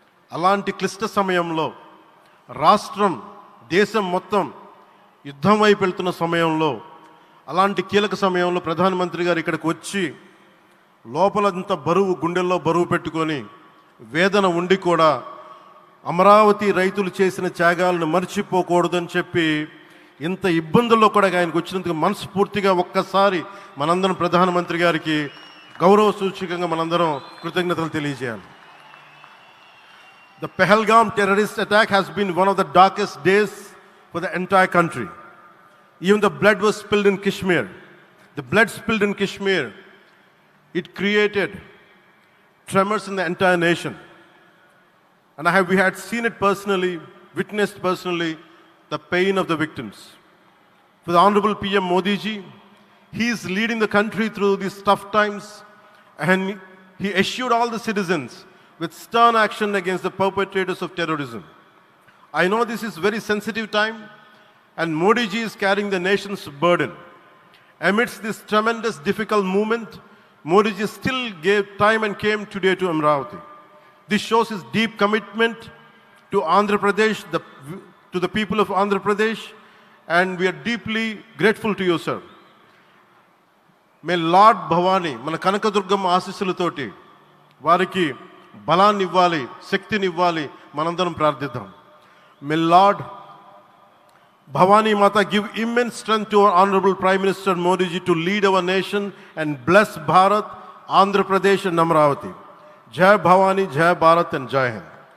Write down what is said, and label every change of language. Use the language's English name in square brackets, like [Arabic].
[Telugu] అలాంటి క్లిష్ట సమయంలో రాష్ట్రం, దేశం మొత్తం యుద్ధం వైపు వెళ్తున్న సమయంలో, అలాంటి కీలక సమయంలో ప్రధానమంత్రి గారు ఇక్కడికి వచ్చి లోపలంత బరువు, గుండెల్లో బరువు పెట్టుకొని వేదన ఉండి కూడా అమరావతి రైతులు చేసిన త్యాగాలను మర్చిపోకూడదని చెప్పి ఇంత ఇబ్బందుల్లో కూడా ఆయనకు వచ్చినందుకు మనస్ఫూర్తిగా ఒక్కసారి మనందరం ప్రధానమంత్రి గారికి గౌరవ సూచకంగా మనందరం కృతజ్ఞతలు తెలియజేయాలి. [English] The Pahalgam terrorist attack has been one of the darkest days for the entire country. Even the blood was spilled in Kashmir. The blood spilled in Kashmir, it created tremors in the entire nation. And we had seen it personally, witnessed personally, the pain of the victims. For the Honorable PM Modi ji, he is leading the country through these tough times, and he assured all the citizens with stern action against the perpetrators of terrorism. I know this is very sensitive time, and Modi ji is carrying the nation's burden. Amidst this tremendous difficult moment, Modi ji still gave time and came today to Amravati. This shows his deep commitment to Andhra Pradesh, to the people of Andhra Pradesh, and we are deeply grateful to you, sir. May Lord Bhavani, [Telugu] మన కనకదుర్గమ్మ ఆశీస్సులతోటి వారికి బలాన్ని ఇవ్వాలి, శక్తిని ఇవ్వాలి, మనందరం ప్రార్థిద్దాం. [English] May Lord Bhavani Mata give immense strength to our Honorable Prime Minister Modi ji to lead our nation and bless Bharat, Andhra Pradesh and Amravati. Jai Bhavani, Jai Bharat and Jai Hind.